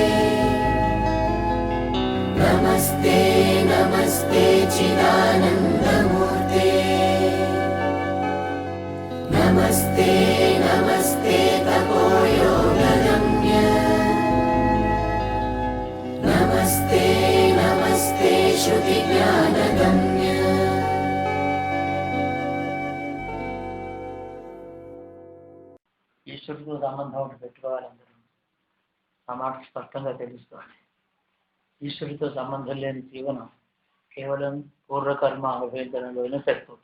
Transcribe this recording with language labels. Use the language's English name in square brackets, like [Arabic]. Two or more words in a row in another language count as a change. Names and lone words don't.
[Sanskrit] नमस्ते नमस्ते चिदानन्दमूर्ते। नमस्ते नमस्ते तपोयोगगम्य। नमस्ते नमस्ते श्रुतिज्ञानगम्य। [Telugu] ఈశ్వరుడితో సంబంధం ఒకటి పెట్టుకోవాలి. అందరూ ఆ మాట స్పష్టంగా తెలుసుకోవాలి. ఈశ్వరుడితో సంబంధం లేని జీవనం కేవలం పూర్వకర్మ అనుభవించడంలోనే సరిపోతుంది.